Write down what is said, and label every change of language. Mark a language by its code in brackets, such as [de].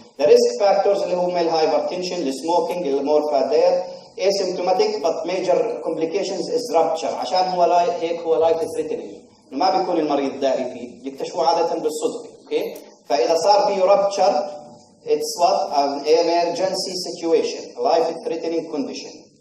[ar] The risk factors اللي هم الهايبرتنشن، السموكينج، المورفا دير. [en] asymptomatic but major complications is rupture. [ar] عشان هو هيك هو [en] life threatening. [ar] ما بيكون المريض داري فيه، يكتشفوه عادة بالصدفة. اوكي؟ فإذا صار فيه [en] rupture it's what an emergency situation, a life threatening condition.